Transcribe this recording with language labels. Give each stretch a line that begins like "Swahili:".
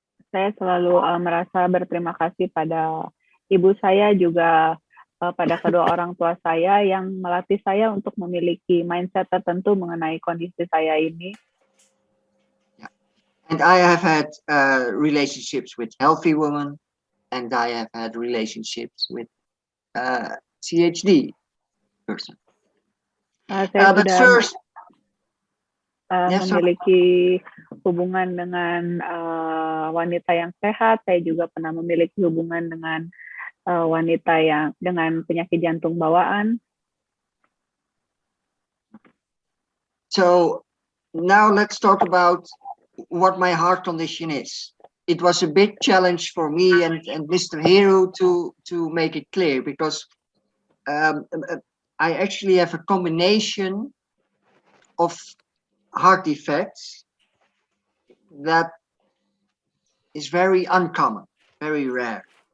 Indonesian: Saya selalu merasa berterima kasih pada ibu saya, juga pada kedua orang tua saya yang melatih saya untuk memiliki mindset tertentu mengenai kondisi saya ini.
English: And I have had relationships with healthy women, and I have had relationships with CHD person.
Indonesian: Saya
English: But
Indonesian: sudah
English: first,
Indonesian: memiliki hubungan dengan wanita yang sehat. Saya juga pernah memiliki hubungan dengan wanita yang dengan penyakit jantung bawaan.
English: So now let's talk about what my heart condition is. It was a big challenge for me and Mr. Heru to make it clear, because I actually have a combination of heart defects that is very uncommon, very rare.